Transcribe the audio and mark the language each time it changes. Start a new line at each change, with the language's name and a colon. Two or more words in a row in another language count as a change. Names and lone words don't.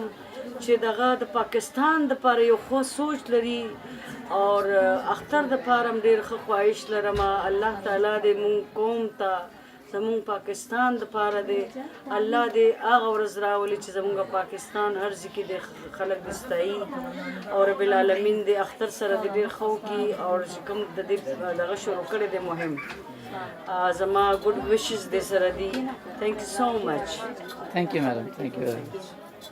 Pashto: چې دغه د پاکستان دپاره یو ښه سوچ لري اور اختر دپاره هم ډېر ښه خواهش لرم
Arabic: الله تعالی
Pashto: دې مونږ قوم ته زمونږ پاکستان دپاره دی الله دې هغه ورځ راولي چې زمونږ پاکستان هر ځای کې دې خلک دې ستایي او
Arabic: رب العالمین
Pashto: دې اختر سره دې ډېر ښه وکړي او چې کوم د دې دغه شروع کړی دی مهم زما
English: good wishes
Pashto: دې سره دي
English: thank you so much Thank you, madam. Thank you very much.